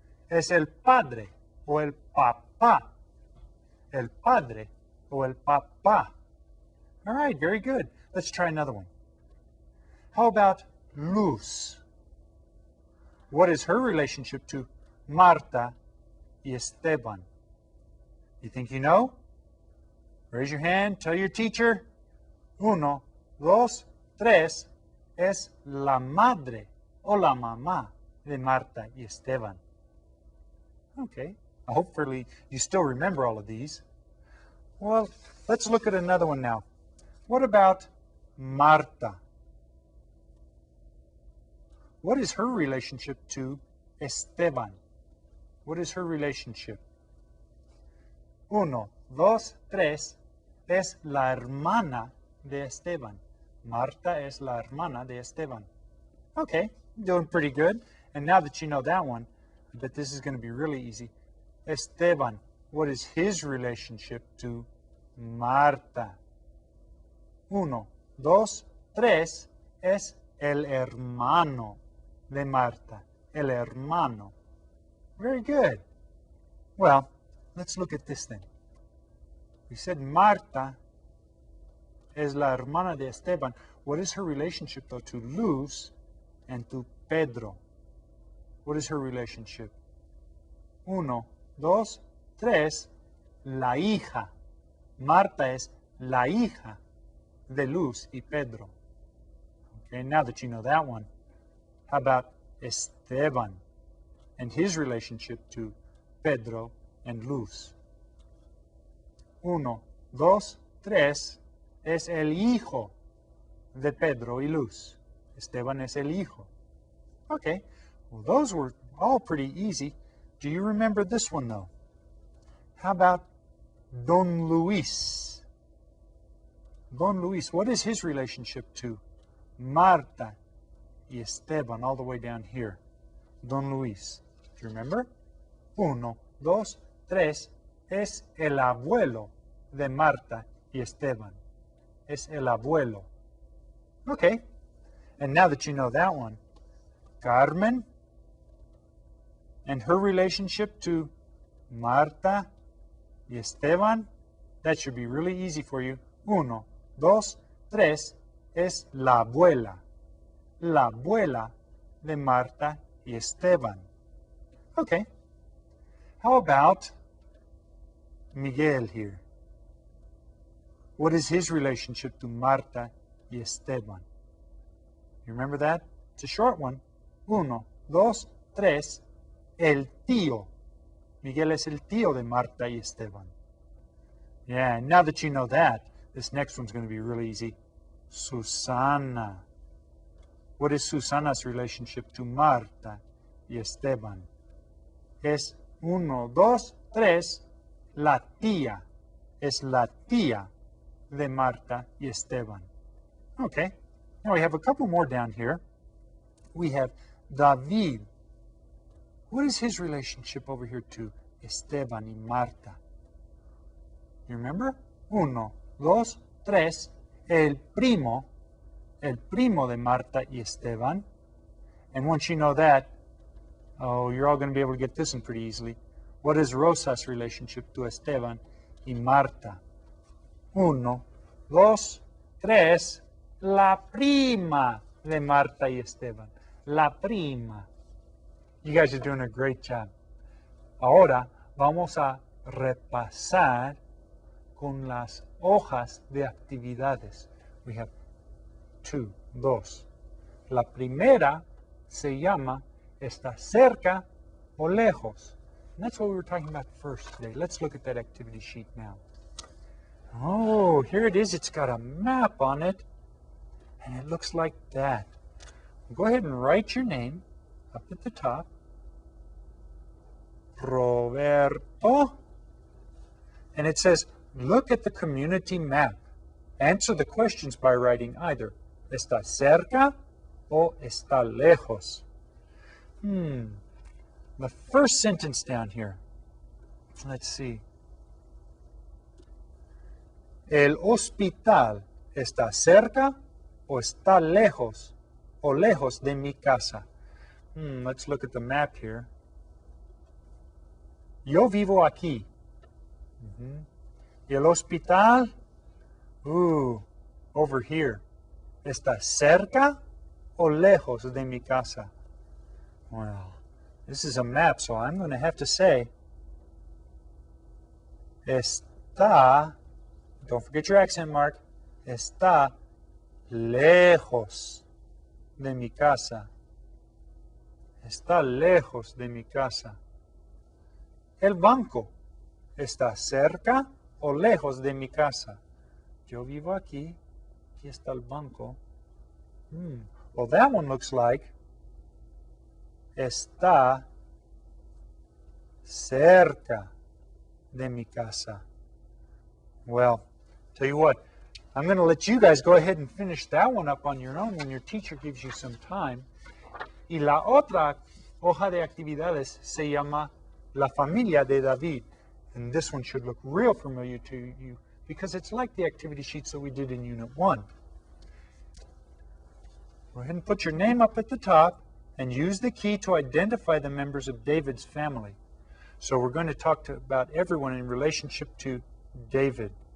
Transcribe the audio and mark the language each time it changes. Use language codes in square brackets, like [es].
[es] Es el padre o el papá. El padre o el papá. [en] All right, very good. Let's try another one. How about Luz? What is her relationship to Marta y Esteban? You think you know? Raise your hand, tell your teacher. 1, 2, 3. [es] Es la madre o la mamá de Marta y Esteban. [en] Okay, hopefully you still remember all of these. Well, let's look at another one now. What about Marta? What is her relationship to Esteban? What is her relationship? 1, 2, 3. [es] Es la hermana de Esteban. Marta es la hermana de Esteban. [en] Okay, doing pretty good. And now that you know that one, I bet this is going to be really easy. Esteban, what is his relationship to Marta? [es] 1, 2, 3. Es el hermano de Marta. El hermano. [en] Very good. Well, let's look at this then. We said [es] Marta es la hermana de Esteban. [en] What is her relationship, though, to Luz and to Pedro? What is her relationship? 1, 2, 3. [es] La hija. Marta es la hija de Luz y Pedro. [en] Okay, now that you know that one, how about Esteban and his relationship to Pedro and Luz? [es] 1, 2, 3. Es el hijo de Pedro y Luz. Esteban es el hijo. [en] Okay, well, those were all pretty easy. Do you remember this one, though? How about Don Luis? Don Luis, what is his relationship to Marta y Esteban all the way down here? Don Luis, do you remember? 1, 2, 3. [es] Es el abuelo de Marta y Esteban. Es el abuelo. [en] Okay, and now that you know that one, Carmen and her relationship to Marta y Esteban, that should be really easy for you. [es] 1, 2, 3. Es la abuela. La abuela de Marta y Esteban. [en] Okay, how about Miguel here? What is his relationship to Marta y Esteban? You remember that? It's a short one. 1, 2, 3. [es] El tío. Miguel es el tío de Marta y Esteban. [en] Yeah, now that you know that, this next one's going to be really easy. Susana. What is Susana's relationship to Marta y Esteban? [es] Es 1, 2, 3. La tía. Es la tía de Marta y Esteban. [en] Okay, now we have a couple more down here. We have David. What is his relationship over here to Esteban y Marta? You remember? [es] 1, 2, 3. El primo de Marta y Esteban. [en] And once you know that, oh, you're all going to be able to get this one pretty easily. What is Rosa's relationship to Esteban y Marta? [es] 1, 2, 3. La prima de Marta y Esteban. La prima. [en] You guys are doing a great job. [es] Ahora vamos a repasar con las hojas de actividades. [en] We have 2. [es] La primera se llama ¿está cerca o lejos? [en] And that's what we were talking about first today. Let's look at that activity sheet now. Oh, here it is. It's got a map on it. And it looks like that. Go ahead and write your name up at the top. Roberto. And it says, look at the community map. Answer the questions by writing either [es] ¿está cerca o está lejos? [en] The first sentence down here. Let's see. [es] El hospital está cerca o está lejos o lejos de mi casa. [en] Let's look at the map here. [es] Yo vivo aquí. Y el hospital, [en] over here. [es] ¿Está cerca o lejos de mi casa? [en] Well, this is a map, so I'm going to have to say, está, don't forget your accent mark, [es] está lejos de mi casa. Está lejos de mi casa. El banco está cerca o lejos de mi casa. Yo vivo aquí. Aquí está el banco. [en] Well, that one looks like [es] está cerca de mi casa. [en] Well, tell you what, I'm going to let you guys go ahead and finish that one up on your own when your teacher gives you some time. [es] Y la otra hoja de actividades se llama La Familia de David. [en] And this one should look real familiar to you because it's like the activity sheets that we did in Unit 1. Go ahead and put your name up at the top and use the key to identify the members of David's family. So we're going to talk about everyone in relationship to David.